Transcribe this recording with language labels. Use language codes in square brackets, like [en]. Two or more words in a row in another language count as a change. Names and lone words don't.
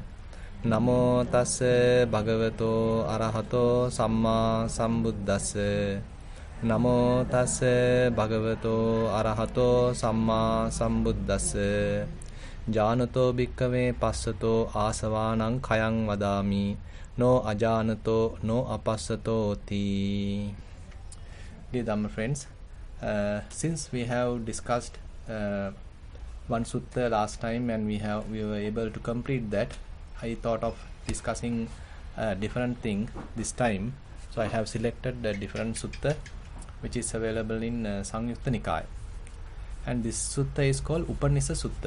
[pi] Namo tassa bhagavato arahato samma sambuddhassa. Namo tassa bhagavato arahato samma sambuddhassa. Janato bhikkave passato asavanang khayang vadami. No ajanato no apassato ti. [en] Dear Dhamma friends, since we have discussed one sutta last time and we were able to complete that, I thought of discussing a different thing this time. So I have selected a different sutta which is available in Samyutta Nikaya, and this sutta is called Upanisa Sutta.